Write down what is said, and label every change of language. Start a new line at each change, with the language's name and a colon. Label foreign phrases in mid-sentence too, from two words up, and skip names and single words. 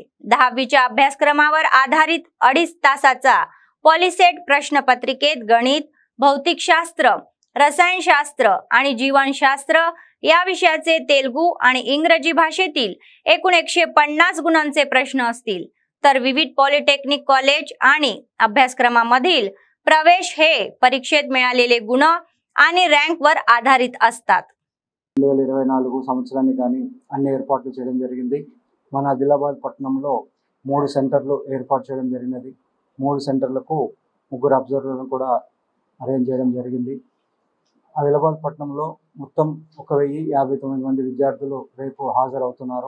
Marathi: 10वीच्या अभ्यासक्रमावर आधारित 2.5 तासाचा पॉलिसेट प्रश्नपत्रिकेत गणित, भौतिकशास्त्र, रसायनशास्त्र आणि जीवनशास्त्र या विषयाचे तेलुगू आणि इंग्रजी भाषेतील एकूण 150 गुणांचे प्रश्न असतील. तर विविध
English: polytechnic college
Marathi: आणि अभ्यासक्रमामधील प्रवेश हे परीक्षेत मिळालेले गुण आणि रँकवर आधारित असतात.
Telugu: 2024 సంవత్సరానికి కానీ అన్ని ఏర్పాట్లు చేయడం జరిగింది. మన ఆదిలాబాద్ పట్టణంలో 3 సెంటర్లు ఏర్పాటు చేయడం జరిగినది. 3 సెంటర్లకు 3 అబ్జర్వర్లను కూడా అరేంజ్ చేయడం జరిగింది. ఆదిలాబాద్ పట్టణంలో మొత్తం 1059 మంది విద్యార్థులు రేపు హాజరవుతున్నారు.